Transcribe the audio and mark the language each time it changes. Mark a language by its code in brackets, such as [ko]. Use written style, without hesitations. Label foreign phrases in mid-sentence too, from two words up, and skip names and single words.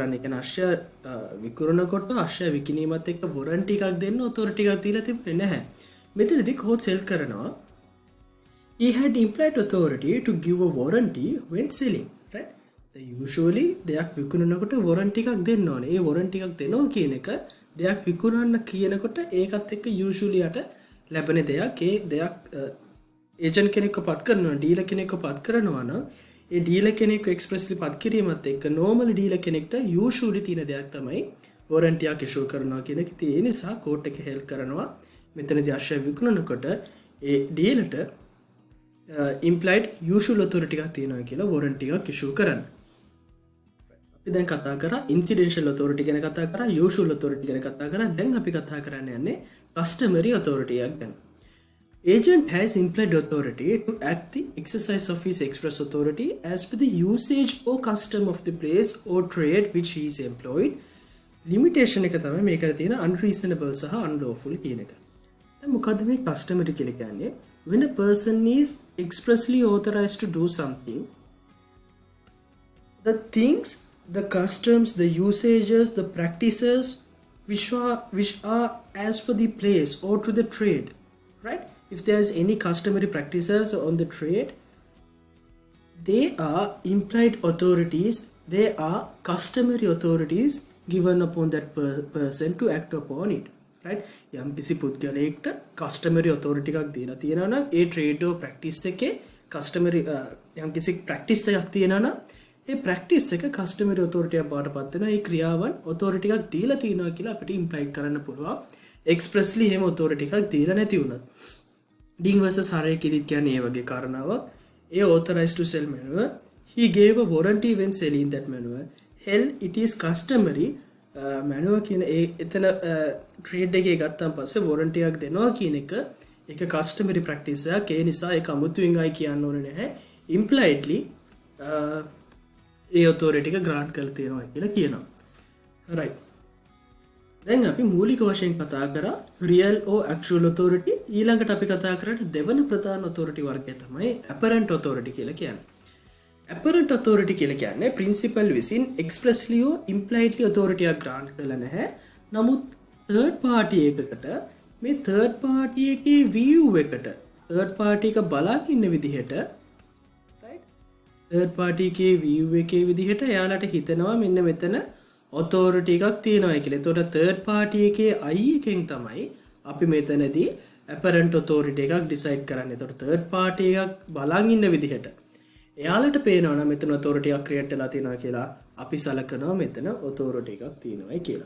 [si] ඒ කියන්නේ අශ්වය විකුණනකොට අශ්වය විකිණීමත් එක්ක warranty එකක් දෙන්න authority එකක් දීලා තිබුණේ නැහැ. මෙතනදී horse sell කරනවා [en] he had implied authority to give a warranty when selling, right? [si] usually දෙයක් විකුණනකොට warranty එකක් දෙන්න ඕනේ. ඒ warranty එකක් දෙනවා කියන එක දෙයක් විකුණන්න කියනකොට ඒකත් එක්ක usually යට ලැබෙන දෙයක්. ඒ දෙයක් agent කෙනෙක්ව පත් කරනවා, dealer කෙනෙක්ව පත් කරනවා නම් ඒ dealer කෙනෙක්ව expressly පත් කිරීමත් එක්ක normal dealer කෙනෙක්ට usually තියෙන දෙයක් තමයි warranty එකක් issue කරනවා කියන එක. ඒ නිසා court එක help කරනවා මෙතනදී අශ්වය විකුණනකොට ඒ dealerට [en] implied usual authority [si] එකක් තියෙනවා කියලා warranty එකක් issue කරන්න. අපි දැන් කතා කරා [en] incidental authority [si] ගැන කතා කරා, [en] usual authority [si] ගැන කතා කරා. දැන් අපි කතා කරන්න යන්නේ [en] customary authority [si] එකක් ගැන. [en] Agent has implied authority to act the exercise of his express authority as per the usage or custom of the place or trade which he is employed. [si] Limitation එක තමයි මේකට තියෙන unreasonable සහ unlawful කියන එක. දැන් මොකද්ද මේ customary කියලා කියන්නේ? [en] When a person is expressly authorized to do something, the things, the customs, the usages, the practices which are as per the place or to the trade, right? If there is any customary practices on the trade, they are implied authorities, they are customary authorities given upon that person to act upon it. right? [si] යම් කිසි පුද්ගලයෙක්ට [en] customary authority [si] එකක් දීලා තියෙනවා නම් ඒ [en] trade or practice [si] එකේ customary යම් කිසි practice එකක් තියෙනවා නම් ඒ practice එක [en] customary authority [si] එකක් බාටපත් වෙනවා. ඒ ක්‍රියාවන් authority එකක් දීලා තියෙනවා කියලා අපිට imply කරන්න පුළුවන්. expressly එහෙම authority එකක් දීලා නැති වුණත්. Ding versus Harry කිදිත් කියන්නේ ඒ වගේ කාරණාවක්. [en] ඒ authorized to sell manure, he gave a warranty when selling that manure. Hell, it is customary [si] මැනුව කියන එතන ට්‍රේඩ් එකේ ගත්තාන් පස්සේ warranty එකක් දෙනවා කියන එක ඒක [en] customary practice [si] එකක්. ඒ නිසා ඒක අමුතුවෙන් ආයි කියන්න ඕනේ නැහැ. impliedly ඒ authority එක grant කරලා තියෙනවා කියලා කියනවා. right. දැන් අපි මූලික වශයෙන් කතා කරා [en] real or actual authority. [si] ඊළඟට අපි කතා කරන්නේ දෙවන ප්‍රධාන authority වර්ගය තමයි [en] apparent authority [si] කියලා කියන්නේ. [en] apparent authority [si] කියලා කියන්නේ principal විසින් [en] expressly or impliedly authority [si] එකක් grant කරලා නැහැ. නමුත් [en] third party [si] එකකට මේ [en] third party [si] එකේ view එකට [en] third party [si] එක බලන් ඉන්න විදිහට, right? [en] third party [si] එකේ view එකේ විදිහට එයාලට හිතෙනවා මෙන්න මෙතන authority එකක් තියෙනවා කියලා. එතකොට [en] third party [si] එකේ I එකෙන් තමයි අපි මෙතනදී [en] apparent authority [si] එකක් decide කරන්නේ. එතකොට [en] third party [si] එකක් බලන් ඉන්න විදිහට එයාලට පේනවා නම් මෙතන authority එකක් create වෙලා තියෙනවා කියලා අපි සලකනවා මෙතන authority එකක් තියෙනවායි කියලා.